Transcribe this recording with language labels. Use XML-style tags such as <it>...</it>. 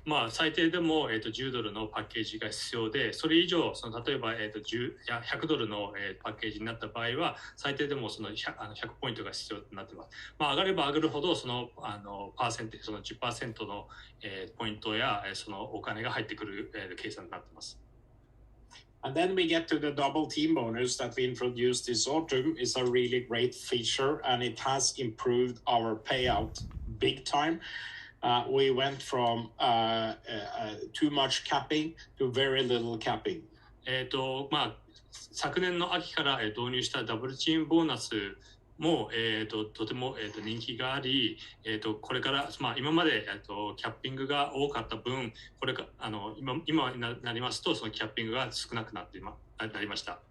<ja>最低でも、$10のパッケージが必要で、それ以上その例えば、$100の、パッケージになった場合は最低でもその 100ポイントが必要になっています。上がれば上がるほどそのパーセンテージその 10% の、ポイントやそのお金が入ってくる、計算になっています。</ja> <en>And then we get to the double team bonus that we introduced this autumn. It's a really great feature, and it has improved our payout big time. We went from too much capping to very little capping.</en> <ja>昨年の秋から導入したダブルチームボーナスも、とても、人気があり、これから、今まで、キャッピングが多かった分、これか今になりますとそのキャッピングが少なくなりました。</ja>